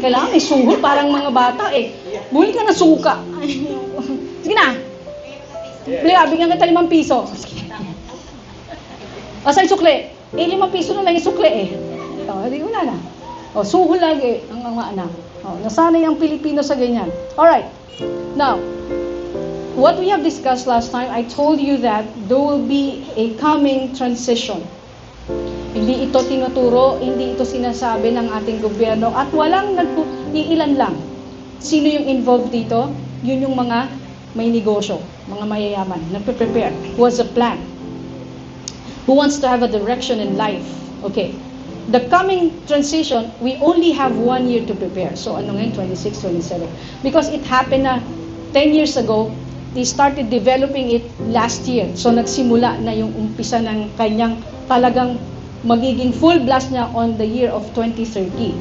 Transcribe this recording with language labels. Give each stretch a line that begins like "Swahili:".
Filipino: Kailangan may suhol, parang mga bata Buli ka na suka. Sige na. Bigyan kita 5 piso. Saan sukle? 5 piso na lang yung sukle Di wala na. Suhol lagi ang mga anak. Nasanay ang Pilipino sa ganyan.
English: Alright. Now, what we have discussed last time, I told you that there will be a coming transition.
Filipino: Hindi ito tinuturo, hindi ito sinasabi ng ating gobyerno, at walang iilan lang. Sino yung involved dito? Yun yung mga may negosyo, mga mayayaman, nagpe-prepare.
English: Who has a plan? Who wants to have a direction in life? Okay. The coming transition, we only have 1 year to prepare. So,
Filipino: ano ngayon?
English: 26, 27. Because it happened na 10 years ago, they started developing it last year.
Filipino: So, nagsimula na yung umpisa ng kanyang talagang magiging full blast niya
English: on the year of 2030.